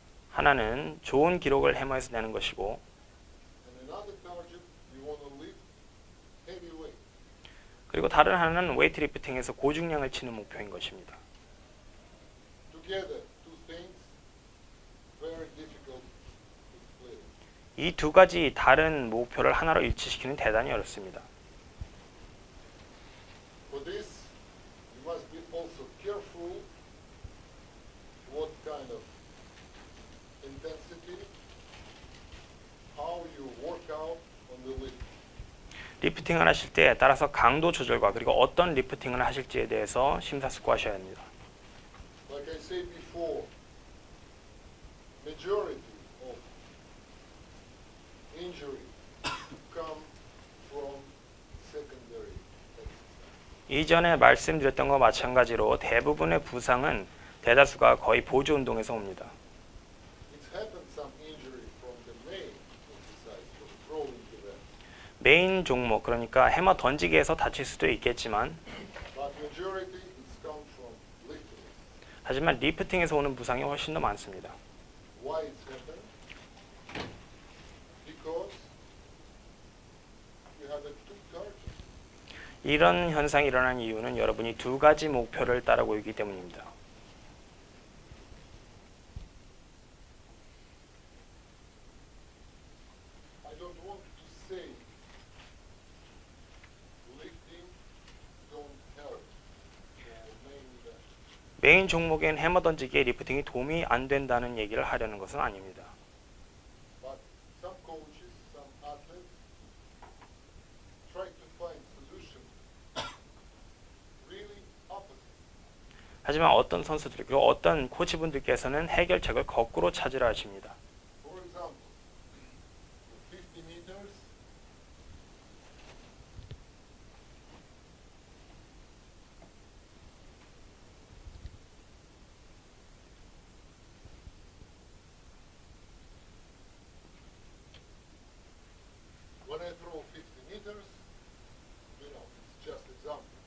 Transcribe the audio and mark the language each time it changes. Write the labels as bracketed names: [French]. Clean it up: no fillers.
[Korean] 하나는 좋은 기록을 해머에서 내는 것이고 [English] and another target you want to lift heavy weight. [Korean] 그리고 다른 하나는 웨이트 리프팅에서 고중량을 치는 목표인 것입니다. [English] Together, two things very difficult to split. [Korean] 이 두 가지 다른 목표를 하나로 일치시키는 대단히 어렵습니다. [English] For this, you must be also careful what kind of intensity, how you work out on the lift. [Korean] 리프팅을 하실 때 따라서 강도 조절과 그리고 어떤 리프팅을 하실지에 대해서 심사숙고하셔야 합니다. [English] Like I said before, majority of injury come from secondary exercise. [Korean] 이전에 말씀드렸던 것과 마찬가지로 대부분의 부상은 대다수가 거의 보조 운동에서 옵니다. [English] It's happened some injury from the main exercise, from throwing event. [Korean] 메인 종목 그러니까 해머 던지기에서 다칠 수도 있겠지만 [English] But majority it's come from lifting. [Korean] 하지만 리프팅에서 오는 부상이 훨씬 더 많습니다. [English] Why it's happened? Because you have a two targets. [Korean] 이런 현상이 일어난 이유는 여러분이 두 가지 목표를 따르고 있기 때문입니다. [English] I don't want to say lifting don't help for main event. [Korean] 메인 종목인 해머 던지기에 리프팅이 도움이 안 된다는 얘기를 하려는 것은 아닙니다. [English] But some coaches, some athletes try to find solution really opposite. [Korean] 하지만 어떤 선수들 그리고 어떤 코치분들께서는 해결책을 거꾸로 찾으려 하십니다. [English] For example, 50 meters, when I throw 50 meters, it's just example.